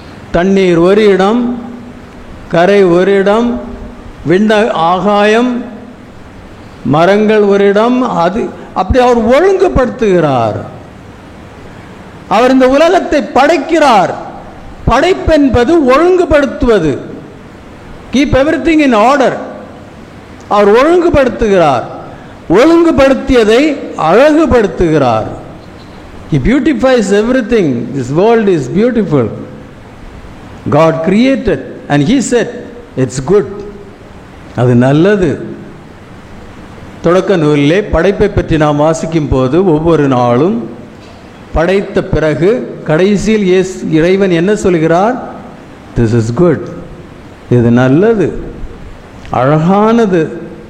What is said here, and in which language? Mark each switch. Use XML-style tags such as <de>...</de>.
<ta>தண்ணீர் ஒரு இடம், கரை ஒரு இடம், விண்ண ஆகாயம், மரங்கள் ஒரு இடம், அது அப்படி அவர் ஒழுங்குபடுத்துகிறார். அவர் இந்த உலகத்தை படைக்கிறார். படைப்பென்பது ஒழுங்குபடுத்துவது.</ta> <en>Keep everything in order.</en> <ta>Our ஒழுங்குபடுத்துகிறார். ஒழுங்குபடுத்தியதை அழகுபடுத்துகிறார்.</ta> <en>He beautifies everything. This world is beautiful. God created and he said it's good.</en> <ta>அது நல்லது. தொடக்க நூலிலே படைப்பை பற்றி நாம் வாசிக்கும் போது ஒவ்வொரு நாளும் படைத்த பிறகு கடைசியில் இறைவன் என்ன சொல்கிறார்?</ta> <en>This is good.</en> <ta>இது நல்லது, அழகானது.</ta>